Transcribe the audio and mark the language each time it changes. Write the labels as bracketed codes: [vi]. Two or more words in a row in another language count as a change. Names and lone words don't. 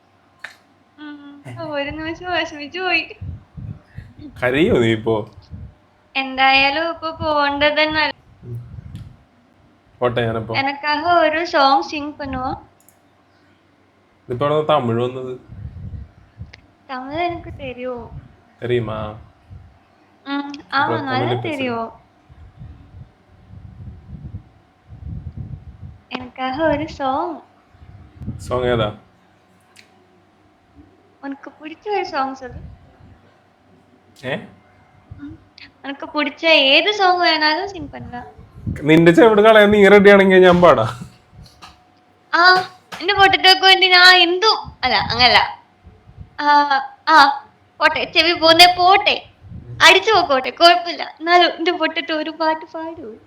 [ml] ഒരു നിമിഷം വിഷമിച്ചു പോയി. കരയോ നീ ഇപ്പോ? എന്തായാലും ഇപ്പൊ പോണ്ടതന്നെ. പോട്ടെ ഞാനപ്പോ. [ta] எனக்காக ஒரு [en] song sing [ta] பண்ணுவோம். [ml] ഇതിപ്പോ തമിഴ് വന്നത്? തമിഴ് എനിക്ക് தெரியும். [ta] தெரியுமா? ஆமா நல்லா தெரியும். எனக்காக ஒரு [ml] സോങ് ഏതാ? [ta] உனக்கு பிடிச்ச ஒரு சாங் சொல்லு. ഏ உனக்கு பிடிச்ச [ml] ഏത് സോങ് വേണാലും സിംഗ് பண்ணலாம். നിന്റെ ചെവിട് കളയാൻ നീ റെഡി ആണെങ്കിൽ ഞാൻ പാടാ. എന്റെ പൊട്ടറ്റോക്ക് വേണ്ടി ഞാൻ എന്തും അല്ല അങ്ങനല്ല. പോട്ടെ, ചെവി പോന്നെ പോട്ടെ, അടിച്ചു പോക്കോട്ടെ, കുഴപ്പമില്ല. എന്നാലും എന്റെ പൊട്ടറ്റോ ഒരു പാട്ട് പാടൂ.